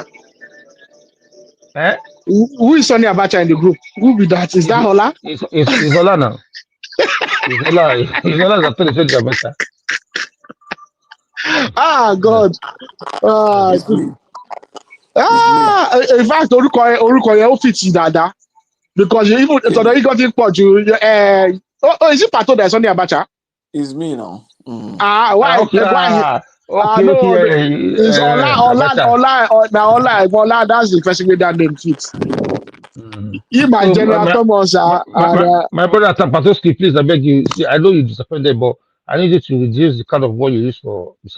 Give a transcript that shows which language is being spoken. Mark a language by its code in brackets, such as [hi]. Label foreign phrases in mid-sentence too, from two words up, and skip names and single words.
[en] Eh? Who is Sonny Abacha in the group? Who be that? Is that Hola? It's Ola now. It's Ola. It's Ola that told the Abacha. Ah, God. In fact, [yo] orúkọ yẹn ó fit dáadáa because even tọ̀dọ̀ yìí gan ti pọ̀ ju [en] is it Pato that is Sonny Abacha? It's me now. Why? Okay. No, Okay. it's Ola. That's the person with that name fits. Him and General Thomas my brother Patoski, please, I beg you. See, I know you're disappointed, but I need you to reduce the kind of word you use for Mr.